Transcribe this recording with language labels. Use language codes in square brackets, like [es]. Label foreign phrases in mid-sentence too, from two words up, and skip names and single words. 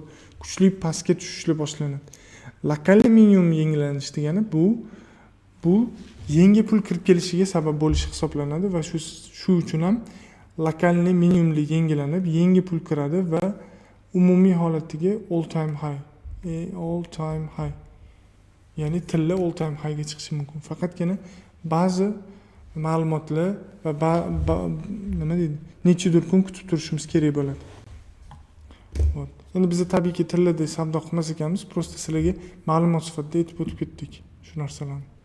[uz] Kuchli pastga tushishlar boshlanadi. Lokalni minimum yengillanish degani bu yangi pul kirib kelishiga sabab bo'lishi hisoblanadi va shu uchun ham lokalni minimumli yengillanib, yangi pul kiradi va umumiy holatiga [en] all time high. [uz] Ya'ni tilla [en] all time high [uz] ga chiqishi mumkin. Faqatgina ba'zi ma'lumotlar va nima deydi, nechidir kun kutib turishimiz kerak bo'ladi. Endi biz tabiiyki tillarda savdo qilmas ekanmiz, prosta sizlarga ma'lumot sifatida aytib o'tib ketdik shu narsalarni.